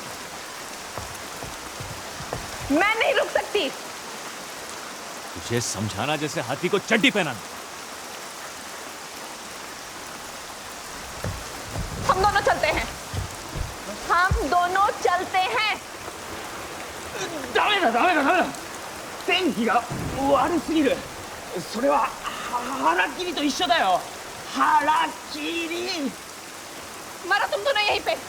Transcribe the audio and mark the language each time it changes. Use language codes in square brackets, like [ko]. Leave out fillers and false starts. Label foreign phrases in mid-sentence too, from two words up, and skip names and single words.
[hi] मैं नहीं रुक सकती। तुझे समझाना जैसे हाथी को चड्डी पहनाना। हम दोनों चलते हैं। हम दोनों चलते हैं। [ja] ダメだ。天気が悪すぎる。それは腹切りと一緒だよ。腹切り。 [hi] मारा तुम दोनों यहीं पे।